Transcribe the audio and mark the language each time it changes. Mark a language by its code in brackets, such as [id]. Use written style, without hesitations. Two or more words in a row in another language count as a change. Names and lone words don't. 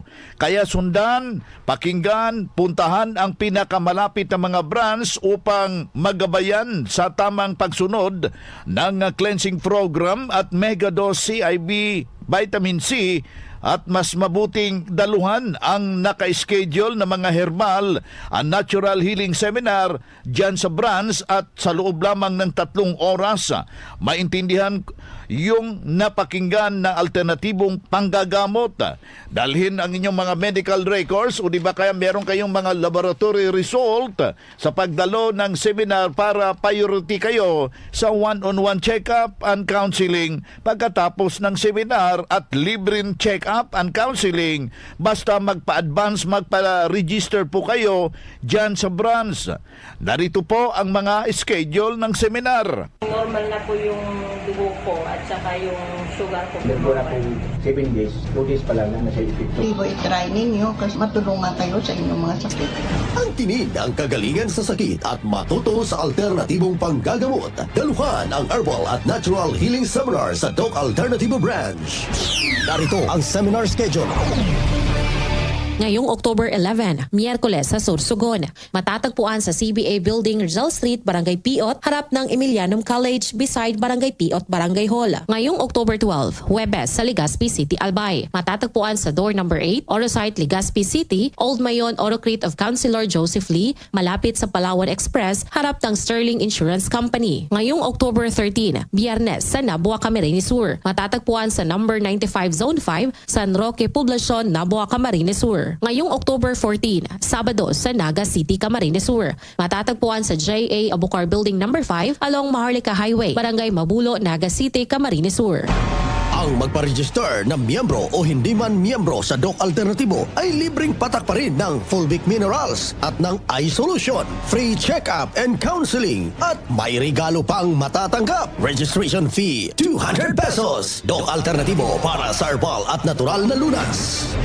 [tl] Kaya sundan, pakinggan, puntahan ang pinakamalapit na mga branch upang magabayan sa tamang pagsunod ng [en] cleansing program [tl] at [en] megadose CIB vitamin C [tl] at mas mabuting daluhan ang naka-schedule na mga herbal ang [en] natural healing seminar [tl] dyan sa branch at sa loob lamang ng 3 oras. Maintindihan yung napakinggan na alternatibong panggagamot. Dalhin ang inyong mga [en] medical records [tl] o di ba kaya meron kayong mga [en] laboratory result [tl] sa pagdalo ng seminar para priority kayo sa [en] one-on-one check-up and counseling [tl] pagkatapos ng seminar at libreng [en] check-up and counseling [tl] basta magpa-advance, magpa-register po kayo dyan sa branch. Narito po ang mga schedule ng seminar. Normal na po yung dugo ko at saka yung sugar ko. Nagmula po 7 days, 2 days pa lang na nasa epekto. I-try ninyo kasi matulungan kayo sa inyong mga sakit. Ang tinig ng kagalingan sa sakit at matuto sa alternatibong panggagamot. Daluhan ang herbal at [en] natural healing seminar [tl] sa Doc Alternativo Branch. Narito ang [en] seminar schedule. [tl] Ngayong October 11, Miyerkules sa Sorsogon. Matatagpuan sa CBA Building, Rizal Street, Barangay Piot, harap ng Emilianum College, beside Barangay Piot, Barangay Hall. Ngayong October 12, Huwebes sa Legazpi City, Albay. Matatagpuan sa door number 8, Orosite, Legazpi City, Old Mayon, Orocrete of Councilor Joseph Lee, malapit sa Palawan Express, harap ng Sterling Insurance Company. Ngayong October 13, Biyernes sa Nabua, Camarines Sur. Matatagpuan sa number 95 Zone 5, San Roque, Poblacion, Nabua, Camarines Sur. Ngayong October 14, Sabado sa Naga City, Camarines Sur. Matatagpuan sa JA Abucar Building number 5 along Maharlika Highway, Barangay Mabulo, Naga City, Camarines Sur. Ang magpa-register na miyembro o hindi man miyembro sa Doc Alternativo ay libreng patak pa rin ng Fulvic Minerals at ng iSolution, [en] free check-up and counseling [tl] at may regalo pang matatanggap. [en] Registration fee 200 pesos. [tl] Doc Alternativo para sa herbal at natural na lunas.